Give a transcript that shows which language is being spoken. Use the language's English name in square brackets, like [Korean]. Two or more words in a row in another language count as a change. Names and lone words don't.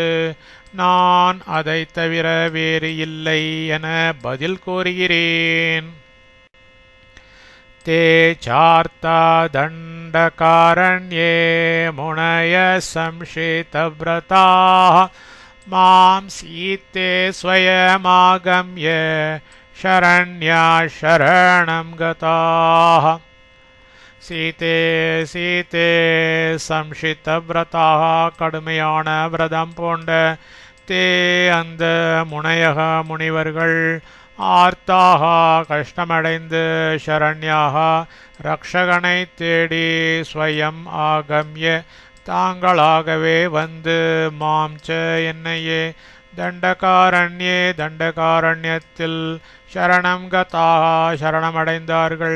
[Tamil] நான் அதை தவிர வேறு இல்லை என பதில் கூறுகிறேன். [Sanskrit] ते चार्ता दण्डकारण्ये मुनयः संशितव्रताः मां सीते स्वयमागम्य शरण्या शरणं गताः. सीते सीते संशित व्रताः [Tamil] கடுமையான விரதம் பூண்ட தே அந்த முனையக முனிவர்கள் ஆர்த்தாக கஷ்டமடைந்து சரண்யாக ரக்ஷகனை தேடி [Sanskrit] स्वयम् आगम्य [Tamil] தாங்களாகவே வந்து மாம்ச என்னையே தண்டகாரண்யே தண்டகாரண்யத்தில் சரணம் கதாக சரணமடைந்தார்கள்.